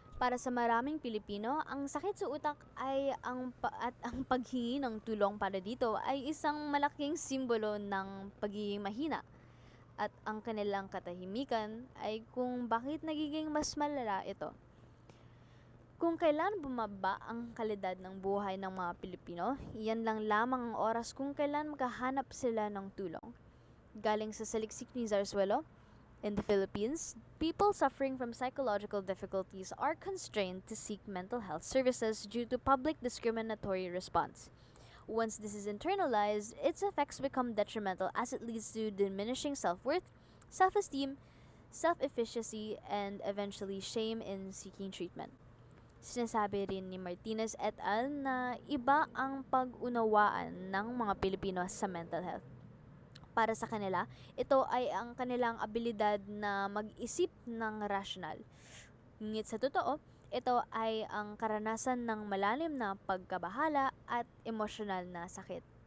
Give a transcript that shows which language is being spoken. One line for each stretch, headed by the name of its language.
Filipino: Para sa maraming Pilipino, ang sakit sa utak ay ang paghingi ng tulong para dito ay isang malaking simbolo ng pagiging mahina. At ang kanilang katahimikan ay kung bakit nagiging mas malala ito. Kung kailan bumaba ang kalidad ng buhay ng mga Pilipino, iyan lang lamang ang oras kung kailan makahanap sila ng tulong. Galing sa saliksik ni
English: Zarzuelo, in the Philippines, people suffering from psychological difficulties are constrained to seek mental health services due to public discriminatory response. Once this is internalized, its effects become detrimental as it leads to diminishing self-worth, self-esteem, self-efficacy, and eventually shame in seeking treatment.
Filipino: Sinasabi rin ni Martinez et al. Na iba ang pag-unawaan ng mga Pilipino sa mental health. Para sa kanila, ito ay ang kanilang abilidad na mag-isip ng rasyonal. Ngunit sa totoo, ito ay ang karanasan ng malalim na pagkabahala at emosyonal na sakit.